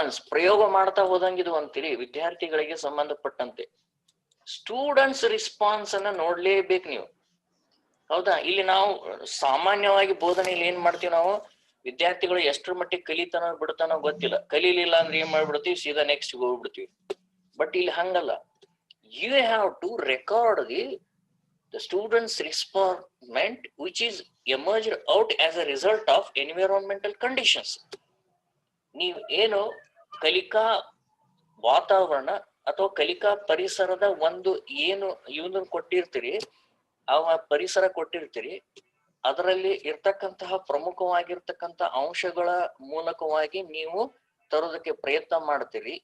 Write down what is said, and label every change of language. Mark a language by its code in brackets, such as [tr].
[kn] ಪ್ರಯೋಗ ಮಾಡ್ತಾ ಹೋದಂಗಿದು ಅಂತೀರಿ, ವಿದ್ಯಾರ್ಥಿಗಳಿಗೆ ಸಂಬಂಧಪಟ್ಟಂತೆ ಸ್ಟೂಡೆಂಟ್ಸ್ ರೆಸ್ಪಾನ್ಸ್ ಅನ್ನ ನೋಡ್ಲೇಬೇಕು ನೀವು. ಹೌದಾ? ಇಲ್ಲಿ ನಾವು ಸಾಮಾನ್ಯವಾಗಿ ಬೋಧನೆಯಲ್ಲಿ ಏನ್ ಮಾಡ್ತೀವಿ, ನಾವು ವಿದ್ಯಾರ್ಥಿಗಳು ಎಷ್ಟರ ಮಟ್ಟಿಗೆ ಕಲಿತಾನೋ ಬಿಡ್ತಾನೋ ಗೊತ್ತಿಲ್ಲ, ಕಲೀಲಿಲ್ಲ ಅಂದ್ರೆ ಏನ್ ಮಾಡ್ಬಿಡ್ತೀವಿ, ಸೀದಾ ನೆಕ್ಸ್ಟ್ ಹೋಗ್ಬಿಡ್ತೀವಿ. [en] but [kn] ಇಲ್ಲಿ ಹಂಗಲ್ಲ, [en] you have to record the students' response which is emerged out as a result of environmental conditions. [kn] ನೀವು ಏನು ಕಲಿಕಾ ವಾತಾವರಣ ಅಥವಾ ಕಲಿಕಾ ಪರಿಸರದ ಒಂದು ಏನು ಇವನ್ನ ಕೊಟ್ಟಿರ್ತೀರಿ, ಆ ಪರಿಸರ ಕೊಟ್ಟಿರ್ತೀರಿ, ಅದರಲ್ಲಿ ಇರ್ತಕ್ಕಂತಹ ಪ್ರಮುಖವಾಗಿರ್ತಕ್ಕಂಥ ಅಂಶಗಳ ಮೂಲಕವಾಗಿ ನೀವು ತರೋದಕ್ಕೆ ಪ್ರಯತ್ನ ಮಾಡ್ತೀರಿ.